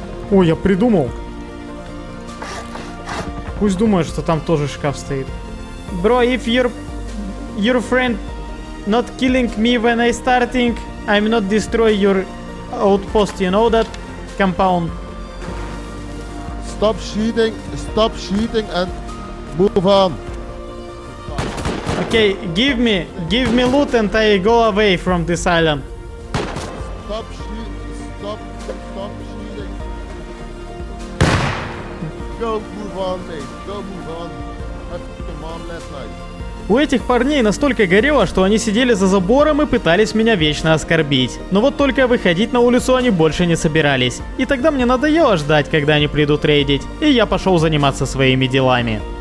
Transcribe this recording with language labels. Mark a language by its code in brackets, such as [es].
[ru] Ой, я придумал. Пусть думает, что там тоже шкаф стоит. [en] Bro, if your friend not killing me when I starting, I'm not destroy your outpost, you know that? Compound. Stop shooting and move on. Okay, give me loot and I go away from this island. Stop shooting. Go move on, mate. Go move on. I took your mom last night. [ru] У этих парней настолько горело, что они сидели за забором и пытались меня вечно оскорбить. Но вот только выходить на улицу они больше не собирались. И тогда мне надоело ждать, когда они придут рейдить, и я пошел заниматься своими делами.